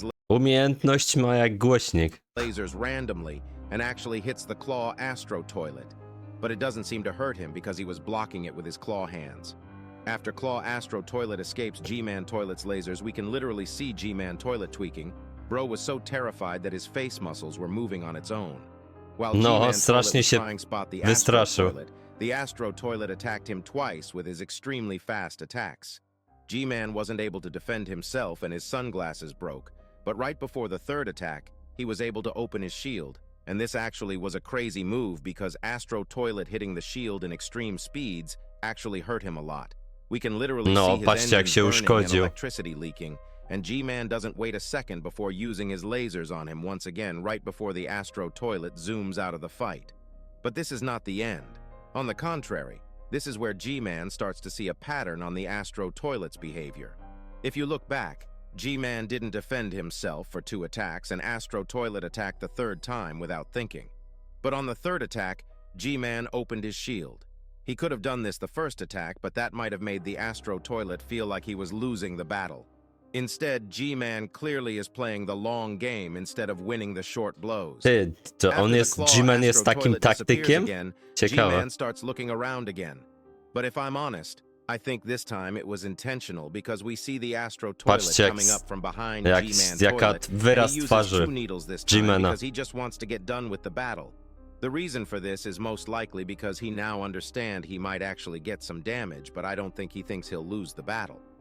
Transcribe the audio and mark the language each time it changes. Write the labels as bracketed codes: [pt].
[pl] Umiejętność ma jak głośnik. [en] Lasers randomly and actually hits the Claw Astro Toilet, but it doesn't seem to hurt him because he was blocking it with his claw hands. After Claw Astro Toilet escapes G-Man Toilet's lasers, we can literally see G-Man Toilet tweaking. Bro was so terrified that his face muscles were moving on its own. [pl] No, strasznie się wystraszył. [en] The Astro Toilet attacked him twice with his extremely fast attacks. G-Man wasn't able to defend himself and his sunglasses broke, but right before the third attack, he was able to open his shield, and this actually was a crazy move because Astro Toilet hitting the shield in extreme speeds actually hurt him a lot. We can literally see his engines burning and electricity leaking, and G-Man doesn't wait a second before using his lasers on him once again right before the Astro Toilet zooms out of the fight. But this is not the end. On the contrary, this is where G-Man starts to see a pattern on the Astro Toilet's behavior. If you look back, G-Man didn't defend himself for 2 attacks, and Astro Toilet attacked the 3rd time without thinking. But on the 3rd attack, G-Man opened his shield. He could have done this the first attack, but that might have made the Astro Toilet feel like he was losing the battle. Instead, G-Man clearly is playing the long game instead of winning the short blows. [pl] To on jest, G-Man jest takim taktykiem? Ciekawe. [en] G-Man starts looking around again. But if I'm honest, I think this time it was intentional because we see the Astro Toilet coming up from behind G-Man Toilet, and he uses 2 needles this time because he just wants to get done with the battle. The reason for this is most likely because he now understands he might actually get some damage, but I don't think he thinks he'll lose the battle.